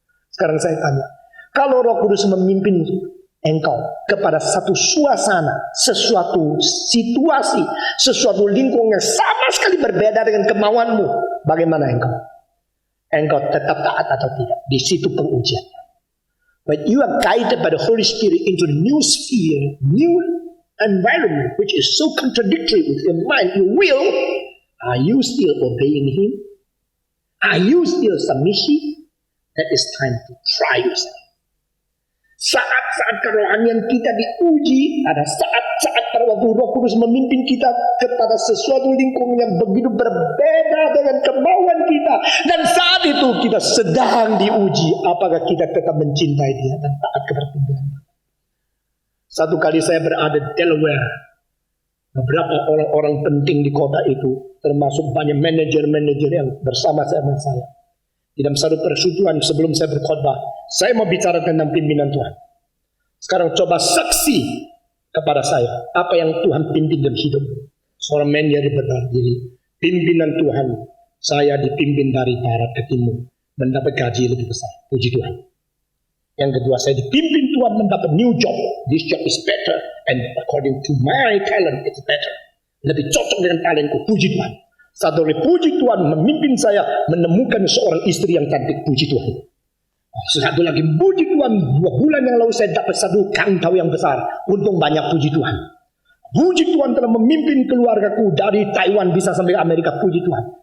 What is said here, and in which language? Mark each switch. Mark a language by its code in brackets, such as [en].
[id] Sekarang saya tanya, kalau Roh Kudus memimpin engkau kepada satu suasana, sesuatu situasi, sesuatu lingkungan yang sama sekali berbeda dengan kemauanmu, bagaimana engkau? Engkau tetap taat atau tidak? Di situ pengujian. [en] When you are guided by the Holy Spirit into a new sphere, new environment, which is so contradictory with your mind, your will, are you still obeying Him? Are you still submissive? That is time to try yourself. [id] Saat-saat kerohanian kita diuji, ada saat-saat pada waktu Roh Kudus memimpin kita kepada sesuatu lingkungan yang begitu berbeda dengan kemauan kita, dan saat itu kita sedang diuji, apakah kita tetap mencintai Dia dan taat kepada pimpinan. Satu kali saya berada di Delaware, beberapa orang-orang penting di kota itu, termasuk banyak manajer-manajer yang bersama saya. Di dalam satu persekutuan sebelum saya berkhotbah, saya mau bicara tentang pimpinan Tuhan. Sekarang coba saksi kepada saya, apa yang Tuhan pimpin dalam hidupmu. Seorang manajer berdiri, pimpinan Tuhan, saya dipimpin dari barat ke timur, mendapat gaji lebih besar. Puji Tuhan. Yang kedua, saya dipimpin Tuhan mendapat [en] new job. This job is better, and according to my talent, it's better. [id] Lebih cocok dengan talentku. Puji Tuhan. Satu lagi, puji Tuhan memimpin saya menemukan seorang istri yang cantik. Puji Tuhan. Satu lagi, puji Tuhan, 2 bulan yang lalu saya dapat satu kantau yang besar. Untung banyak, puji Tuhan. Puji Tuhan telah memimpin keluargaku dari Taiwan bisa sampai Amerika. Puji Tuhan.